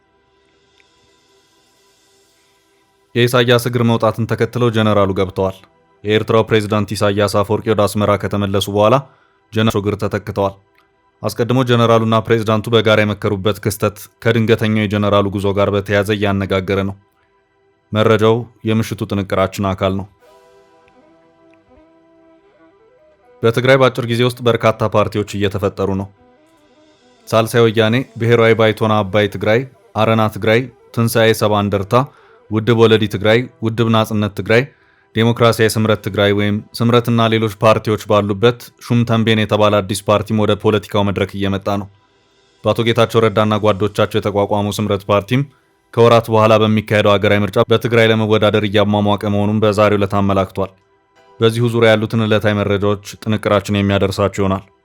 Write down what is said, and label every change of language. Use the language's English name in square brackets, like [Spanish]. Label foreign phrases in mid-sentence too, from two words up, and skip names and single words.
[Amharic] የኢሳያስ እግር መውጣትን ተከትለው ጀነራሉ ገብተዋል። የኤርትራው ፕሬዝዳንት ኢሳያስ አፈወርቂ ወደ አስመራ ከተመለሱ በኋላ ጀነራሉ እግር ተተክተዋል። አስቀድሞ ጀነራሉና ፕሬዝዳንቱ በጋራ የመከሩበት ክስተት ከድንገተኛው የጀነራሉ ጉዞ ጋር በተያያዘ እያነጋገረ ነው። መረጃው የምሽቱ ጥንቅራችን አካል ነው። በትግራይ በአጭር ጊዜ ውስጥ በርካታ ፓርቲዎች እየተፈጠሩ ነው። ሳልሳይ ወያኔ፣ ብሔራዊ ባይቶና አባይ ትግራይ፣ አረና ትግራይ፣ ትንሣኤ ሰባ እንደርታ፣ ውድብ ወለዲ ትግራይ፣ ውድብ ናጽነት ትግራይ፣ ዴሞክራሲያዊ ስምረት ትግራይ ወይም ስምረትና ሌሎች ፓርቲዎች ባሉበት ሹም ተንቤን የተባለ አዲስ ፓርቲም ወደ ፖለቲካው መድረክ እየመጣ ነው። በአቶ ጌታቸው ረዳና ጓዶቻቸው የተቋቋመው ስምረት ፓርቲም ከወራት በኋላ በሚካሄደው ሀገራዊ ምርጫ በትግራይ ለመወዳደር እያሟሟቀ መሆኑን በዛሬው ዕለት አመላክቷል። በዚሁ ዙሪያ ያሉትን ዕለታዊ መረጃዎች ጥንቅራችን የሚያደርሳችሁ ይሆናል።